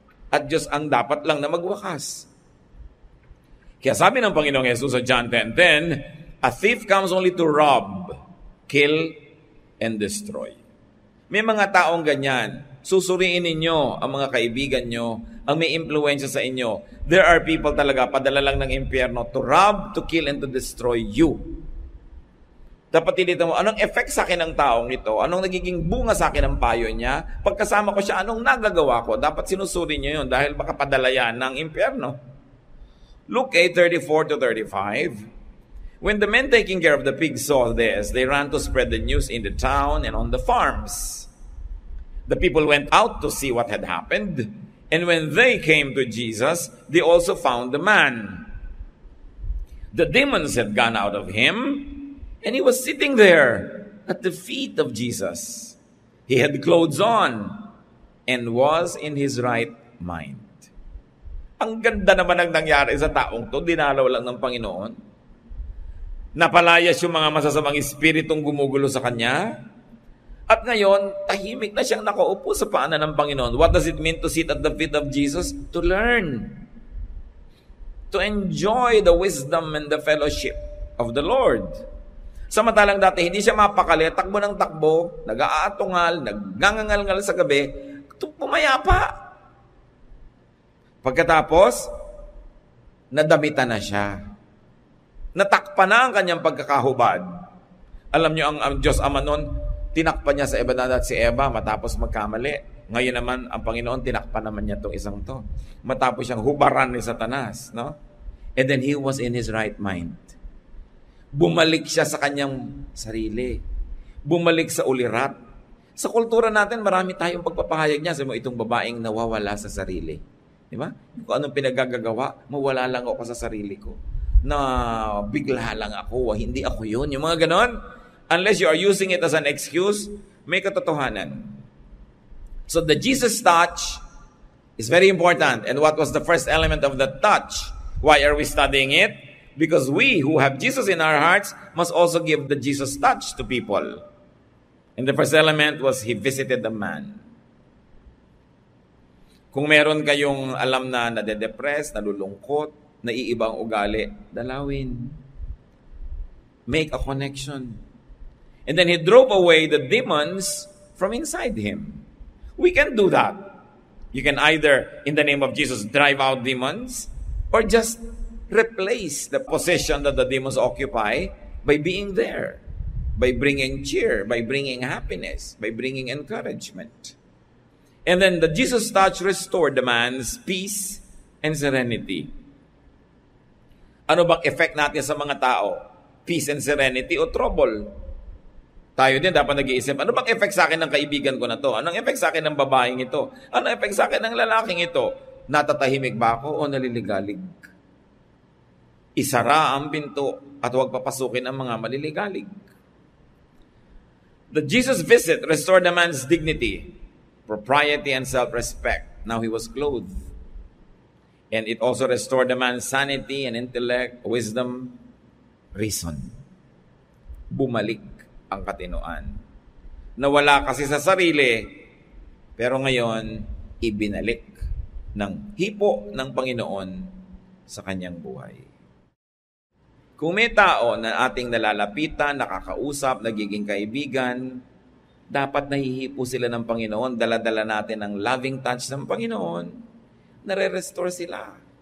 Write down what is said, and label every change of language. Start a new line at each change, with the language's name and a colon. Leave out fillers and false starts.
Filipino: At Diyos ang dapat lang na magwakas. Kaya sabi ng Panginoong Yesus sa John 10:10,
English: a thief comes only to rob, kill, and destroy.
Filipino: May mga taong ganyan. Susuriin ninyo ang mga kaibigan nyo, ang may impluensya sa inyo.
English: There are people talaga,
Filipino: padala lang ng impyerno
English: to rob, to kill, and to destroy you.
Filipino: Dapat tinita mo, anong effect sa akin ng taong ito? Anong nagiging bunga sa akin ng payo niya? Pagkasama ko siya, anong nagagawa ko? Dapat sinusuri niyo yun dahil baka padala yan ng impyerno. Luke 8:34-35.
English: When the men taking care of the pigs saw this, they ran to spread the news in the town and on the farms. The people went out to see what had happened, and when they came to Jesus, they also found the man. The demons had gone out of him, and he was sitting there at the feet of Jesus. He had clothes on and was in his right mind.
Filipino: Ang ganda naman ang nangyari sa taong to, dinalaw lang ng Panginoon. Napalayas yung mga masasamang espiritong gumugulo sa kanya. At ngayon, tahimik na siyang nakaupo sa paanan ng Panginoon.
English: What does it mean to sit at the feet of Jesus? To learn. To enjoy the wisdom and the fellowship of the Lord.
Filipino: Samantalang dati, hindi siya mapakali, takbo ng takbo, nag-aatungal, nagngangangal sa gabi, pumayapa. Pagkatapos, nadamitan na siya. Natakpan na ang kanyang pagkakahubad. Alam niyo, ang Diyos Ama nun, tinakpan niya sa Eva at si Eva matapos magkamali. Ngayon naman, ang Panginoon, tinakpan naman niya itong isang to. Matapos siyang hubaran ni Satanas. No?
English: And then he was in his right mind.
Filipino: Bumalik siya sa kanyang sarili. Bumalik sa ulirat. Sa kultura natin, marami tayong pagpapahayag niya sa itong babaeng nawawala sa sarili. Di ba? Kung anong pinagagagawa, mawala lang ako sa sarili ko. Na bigla lang ako, hindi ako yun. Yung mga ganon.
English: Unless you are using it as an excuse,
Filipino: may katotohanan.
English: So the Jesus touch is very important. And what was the first element of the touch? Why are we studying it? Because we who have Jesus in our hearts must also give the Jesus touch to people. And the first element was he visited the man.
Filipino: Kung meron kayong alam na nade-depress, nalulungkot, naiiba ang ugali, dalawin.
English: Make a connection. And then he drove away the demons from inside him. We can do that. You can either, in the name of Jesus, drive out demons, or just replace the position that the demons occupy by being there, by bringing cheer, by bringing happiness, by bringing encouragement. And then the Jesus touch restored the man's peace and serenity.
Filipino: Ano bang effect natin sa mga tao?
English: Peace and serenity o trouble?
Filipino: Tayo din dapat nag-iisip, ano bang effect sa akin ng kaibigan ko na to? Anong effect sa akin ng babaeng ito? Anong effect sa akin ng lalaking ito? Natatahimik ba ako o naliligalig? Isara ang pinto at huwag papasukin ang mga maliligalig.
English: The Jesus visit restored a man's dignity, propriety, and self-respect. Now he was clothed. And it also restored the man's sanity and intellect, wisdom, reason.
Filipino: Bumalik ang katinoan. Nawala kasi sa sarili, pero ngayon, ibinalik ng hipo ng Panginoon sa kanyang buhay. Kung may tao na ating nalalapitan, nakakausap, nagiging kaibigan, dapat nahihipo sila ng Panginoon, dala-dala natin ang loving touch ng Panginoon, nare-restore sila.